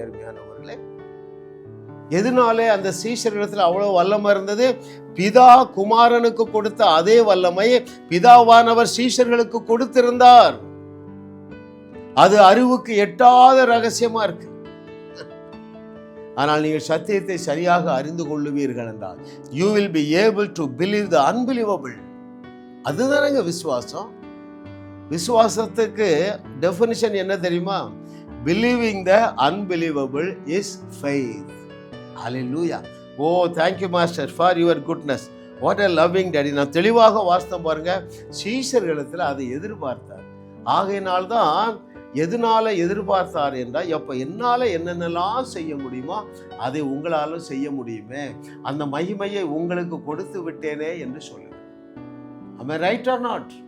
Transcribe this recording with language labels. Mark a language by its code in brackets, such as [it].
[ta] அருமையானவர்களே, எதனாலே அந்த சீஷர்களிடத்தில் அவ்வளவு வல்லமை இருந்தது? பிதா குமாரனுக்கு கொடுத்த அதே வல்லமை பிதாவானவர் சீஷர்களுக்கு கொடுத்திருந்தார். அது அறிவுக்கு எட்டாத ரகசியமா இருக்கு. ஆனால் நீங்கள் சத்தியத்தை சரியாக அறிந்து கொள்ளுவீர்கள் என்றால் [en] you will be able to believe the unbelievable. [ta] அதுதானங்க விசுவாசம். விசுவாசத்துக்கு டெஃபினிஷன் என்ன தெரியுமா? [en] believing the unbelievable is faith. ஹல்லேலூயா. Oh thank you master for your goodness, what a loving daddy. [ta] நான் தெளிவாக வாஸ்தம் பாருங்க, சீஷர்களிடத்தில் அதை எதிர்பார்த்தார். ஆகையினால்தான் எதனால எதிர்பார்த்தார் என்றால், எப்போ என்னால் என்னென்னலாம் செய்ய முடியுமோ அதை உங்களாலும் செய்ய முடியுமே, அந்த மகிமையை உங்களுக்கு கொடுத்து விட்டேனே என்று சொல்லுங்க. [en] am I right or not?